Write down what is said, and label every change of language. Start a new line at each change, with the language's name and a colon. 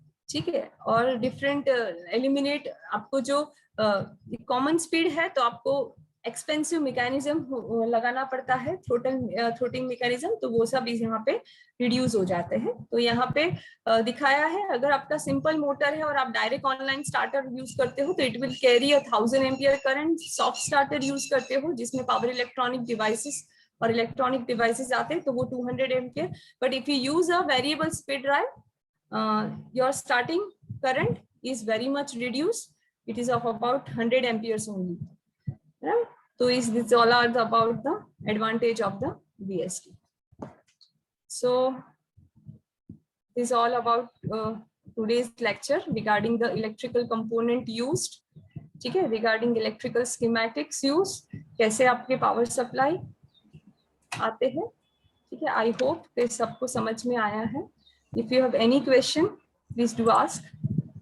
Hindi: ठीक है, और डिफरेंट एलिमिनेट, आपको जो कॉमन स्पीड है तो आपको एक्सपेंसिव मैकेनिज्म लगाना पड़ता है, थ्रोटलिंग मैकेनिज्म, तो वो सब यहाँ पे रिड्यूस हो जाते हैं। तो यहाँ पे दिखाया है, अगर आपका सिंपल मोटर है और आप डायरेक्ट ऑनलाइन स्टार्टर यूज करते हो तो
English: It will carry 1000 ampere current.
Hindi: Soft starter use करते हो जिसमें पावर इलेक्ट्रॉनिक डिवाइसेस और इलेक्ट्रॉनिक डिवाइसेस आते हैं तो वो 200 ampere.
English: But if you use a variable speed drive, your starting current is very much reduced, it is of about 100 amperes only, right? So this all are about the advantage of the VSD. So this is all about today's lecture regarding the electrical component used, ठीक है, regarding electrical schematics used,
Hindi: कैसे आपके power supply आते हैं,
English: ठीक है। I hope
Hindi: कि सबको समझ में आया है।
English: If you have any question, please do ask.